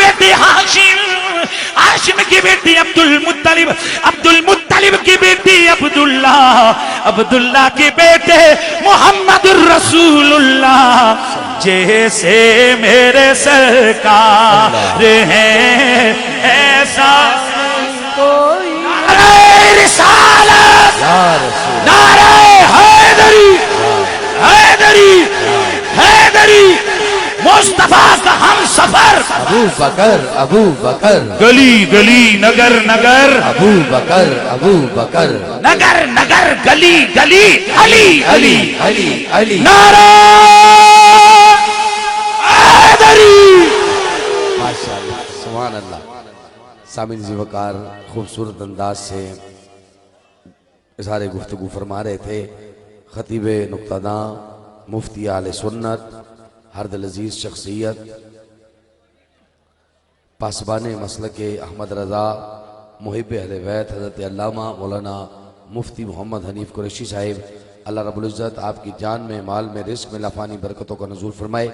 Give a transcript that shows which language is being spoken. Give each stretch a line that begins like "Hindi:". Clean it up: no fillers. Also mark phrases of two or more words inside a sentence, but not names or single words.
Urdu: بیٹے ہاشم، ہاشم کی بیٹی عبدالمطلب، عبدالمطلب کی بیٹی عبداللہ، عبداللہ کے بیٹے محمد رسول اللہ، جیسے میرے سرکار ہیں ایسا کوئی، نعرۂ رسالت، نعرۂ حیدری، حیدری، حیدری، مصطفیٰ کا ہم سفر, ابوبکر، ابوبکر, گلی گلی نگر نگر, ابوبکر، ابوبکر, نگر نگر گلی گلی، علی علی علی علی, نعرہ حیدری. ماشاءاللہ، سبحان اللہ. سامعین جی وقار خوبصورت انداز سے اظہار گفتگو فرما رہے تھے خطیب نکتہ داں، مفتی اہل سنت، ہر دل عزیز شخصیت، پاسبان مسلک احمد رضا، محب اہل بیت حضرت علامہ مولانا مفتی محمد حنیف قریشی صاحب، اللہ رب العزت آپ کی جان میں، مال میں، رزق میں لافانی برکتوں کا نزول فرمائے.